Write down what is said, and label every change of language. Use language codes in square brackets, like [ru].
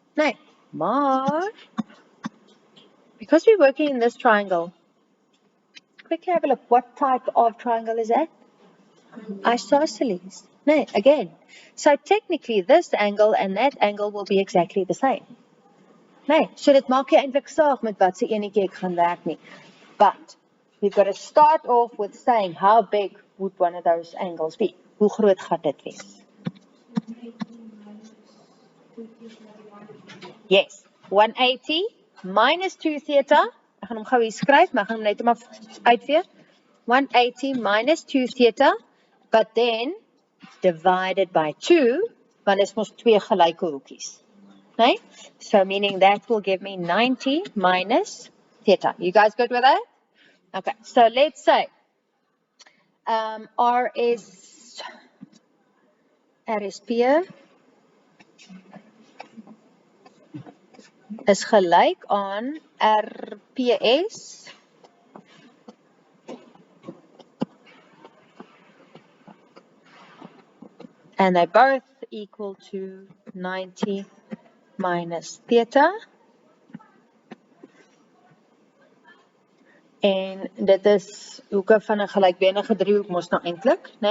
[en] Nee, maar because we're working in this triangle, quickly have a look. What type of triangle is that? Isosceles. Nee, again. So technically this angle and that angle will be exactly the same. [af] Nee, so dit maak nie eintlik saak met wat se enetjie ek gaan werk nie. [en] But we've got to start off with saying how big would one of those angles be? [af] Hoe groot gaan dit wees? [en] Yes, 180 minus 2 theta. [af] Ek gaan hom gou hier skryf, maar ek gaan hom net maar uitvee. [en] 180 minus 2 theta, but then divided by 2, [af] want is mos 2 gelyke hoekies. [en] Nee? So meaning that will give me 90 minus theta. You guys good with that? Okay, so let's say R is P [af] is gelyk aan [en] RPS and they both equal to 90 minus theta. [af] En dit is hoeke van 'n gelykbenige driehoek mos nou eintlik, né?